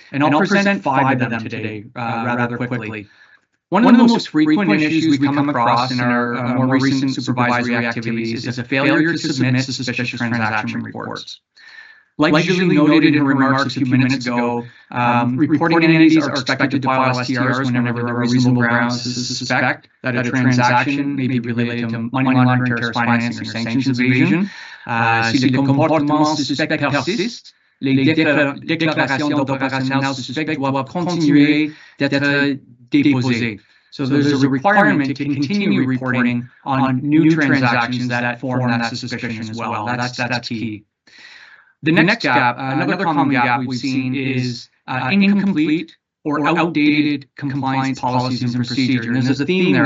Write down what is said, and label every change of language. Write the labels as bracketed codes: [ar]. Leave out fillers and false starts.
[en] And I'll present 5 of them today rather quickly. One of the most frequent issues we come across in our more recent supervisory activities is a failure to submit suspicious transaction reports. Like usually noted in remarks a few minutes ago, reporting entities are expected to file STRs whenever there are reasonable grounds to suspect that a transaction may be related to money laundering, terrorist financing, or sanctions evasion. [fr] Si le comportement suspect persiste, les déclarations d'opérationnels suspects doivent continuer d'être déposées. [en] So there's a requirement to continue reporting on new transactions that form that suspicion as well. That's key. The next gap, another common gap we've seen is incomplete or outdated compliance policies and procedures. And there's a theme there.